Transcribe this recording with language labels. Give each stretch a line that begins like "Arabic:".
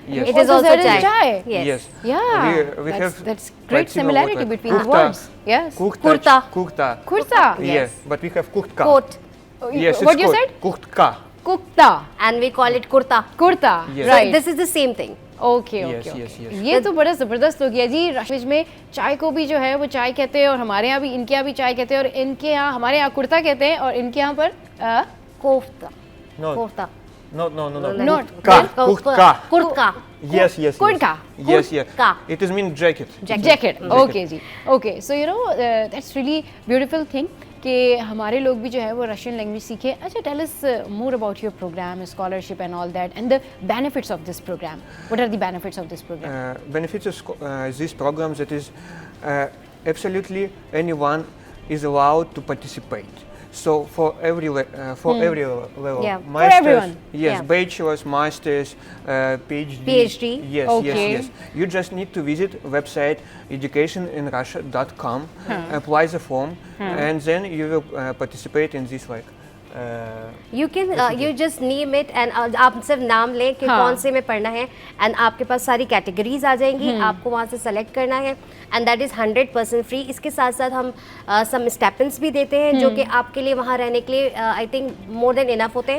English: it is also chai. Yes. Yeah. We have that's great similarity between the words. Yes. Kurta. Kurta. Yes. But we have kurtka. Coat. Yes. What you said? Kurtka. Kukta. And we call it kurta. Kurta. Yes. Right. So this is the same thing. Okay.
Urdu: یہ تو بڑا زبردست ہو گیا جی. رشیج میں چائے کو بھی جو ہے وہ چائے کہتے ہیں, اور ہمارے یہاں بھی ان کے یہاں بھی چائے کہتے ہیں, اور ان کے یہاں ہمارے یہاں کرتا کہتے ہیں, اور ان کے یہاں پر kofta.
English: No. Kofta. No. Not. Kurtka. Kurtka. Yes. Kurtka. Yes. Ka. It is mean jacket. Jacket. Okay ji. Okay. So that's really beautiful thing.
Urdu: کہ ہمارے لوگ بھی جو ہے وہ رشین لینگویج سیکھیں.
English: اچھا, tell us more about your programme, scholarship and all that, and the benefits of this programme. What are the benefits of this programme? Benefits of this program, that is absolutely anyone is allowed to participate. So for every every level, Yeah. For masters, everyone. yes, Yeah. bachelors, masters, PhD. PhD. Yes, Okay. yes. You just need to visit website educationinrussia.com, apply the form, and then you will participate in this you can you just name it
Urdu: and آپ صرف نام لیں کہ کون سے میں پڑھنا ہے, اینڈ آپ کے پاس ساری کیٹیگریز آ جائیں گی, آپ کو وہاں سے سلیکٹ کرنا ہے,
English: And that is 100% free.
Urdu: اس کے ساتھ ساتھ ہم سم اسٹیپنس بھی دیتے ہیں جو کہ آپ کے لیے وہاں رہنے کے لیے
English: I think more than enough
Urdu: ہوتے ہیں.